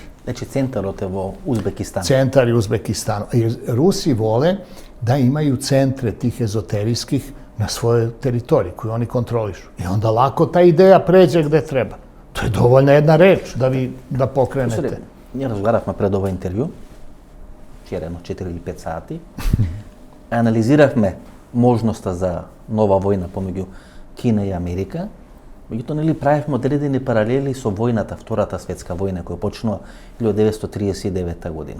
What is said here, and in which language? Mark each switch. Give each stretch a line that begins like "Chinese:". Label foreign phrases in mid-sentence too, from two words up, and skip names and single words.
Serbian: Znači, centar od Uzbekistana. Centar je Uzbekistana. Rusi vole da imaju centre tih ezoterijskih na svojoj teritoriji koju oni kontrolišu. I onda lako ta ideja pređe gde treba. To je dovoljna jedna reč da pokrenete.
Macedonian: Ние разговаравме пред ова интервју, вчера 4 или 5 сати. Анализиравме можноста за нова војна помеѓу Кина и Америка. Меѓутоа, правевме одредени паралели со војната, Втората светска војна, која почнува 1939 година.